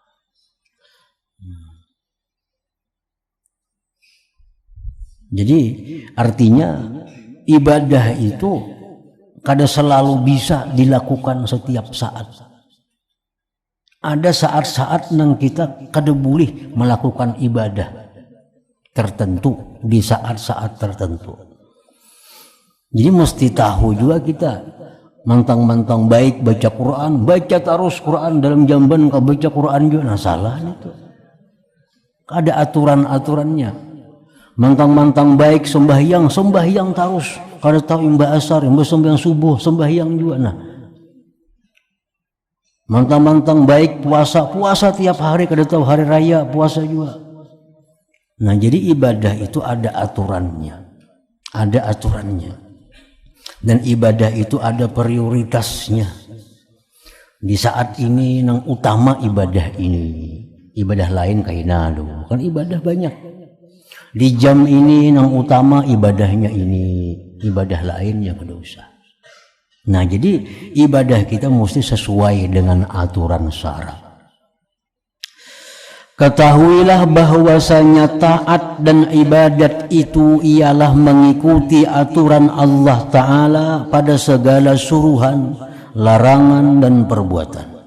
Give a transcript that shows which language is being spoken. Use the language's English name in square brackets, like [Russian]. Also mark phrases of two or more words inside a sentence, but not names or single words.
[Banjar] Jadi artinya ibadah itu kada selalu bisa dilakukan setiap saat. Ada saat-saat yang kita kada boleh melakukan ibadah tertentu di saat-saat tertentu. Jadi mesti tahu juga kita mantang-mantang baik baca Quran, baca terus Quran dalam jamban kau baca Quran juga, nah salah itu. [Indonesian] Ada aturan-aturannya. [Banjar] Mantang-mantang baik sembahyang terus. Kada tahu imbah asar, imbah sembahyang subuh, sembahyang juga. Nah, mantang-mantang baik puasa tiap hari, kada tahu hari raya puasa juga. [Indonesian] Nah, jadi ibadah itu ada aturannya. Dan ibadah itu ada prioritasnya. [Banjar] Di saat ini nang utama ibadah ini. Ibadah lain kaina do. [Indonesian] Kan ibadah banyak. [Banjar] Di jam ini nang utama ibadahnya ini, ibadah lainnya kada usah. [Indonesian] Nah, jadi ibadah kita mesti sesuai dengan aturan syara. Ketahuilah bahwasanya taat dan ibadat itu ialah mengikuti aturan Allah Ta'ala pada segala suruhan, larangan dan perbuatan.